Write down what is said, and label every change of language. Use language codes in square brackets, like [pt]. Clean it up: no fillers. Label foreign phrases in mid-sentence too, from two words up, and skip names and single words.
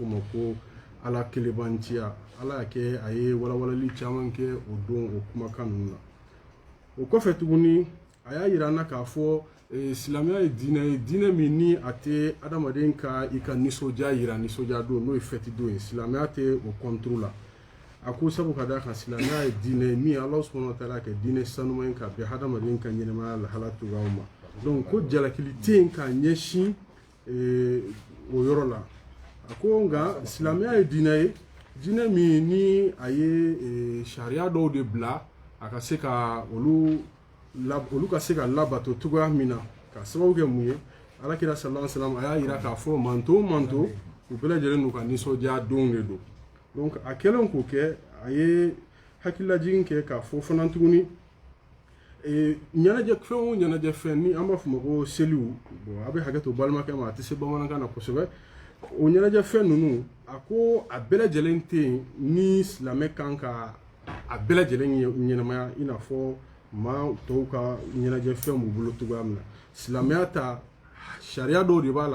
[bm] o ma ko ala kelebanciya ala y'a kɛ a ye walawalali caman kɛ o don o kumakan ninnu na o kɔfɛ tuguni a y'a yira an na k'a fɔ silamɛya ye diinɛ ye diinɛ min ni a tɛ adamaden ka i ka nisɔndiya yira nisɔndiya don n'o ye fɛti don ye silamɛya tɛ o kɔnturu la a ko sabu ka da kan silamɛya ye diinɛ ye min [ar] الله سبحانه وتعالى [bm] kɛ diinɛ sanuma ye ka bɛn hadamaden ka ɲɛnɛmaya lahala cogoyaw ma donc ko jalakili tɛ yen ka ɲɛsin o yɔrɔ la a ko nka silamɛya ye diinɛ ye diinɛ min ni a ye sariya dɔw de bila a ka se ka olu ka se ka labato cogoya min na ka sababu kɛ mun ye alakira [ar] صلى الله عليه وسلم [bm] a y'a yira k'a fɔ manto o manto u bɛɛ lajɛlen n'u ka nisɔndiya don de don donc a kɛlen k'o kɛ a ye hakililajigin kɛ k'a fɔ fana tuguni ɲɛnajɛ fɛn o ɲɛnajɛ fɛn ni an b'a fɔ o ma ko seliw bon a bɛ hakɛ to balimakɛ ma a tɛ se bamanankan na kosɛbɛ o ɲɛnajɛ fɛn ninnu a ko a bɛɛ lajɛlen tɛ yen ni silamɛ kan ka a bɛɛ lajɛlen ɲɛnamaya i n'a fɔ maa tɔw ka ɲɛnajɛ fɛn b'u bolo cogoya min na silamɛya ta sariya dɔw de b'a la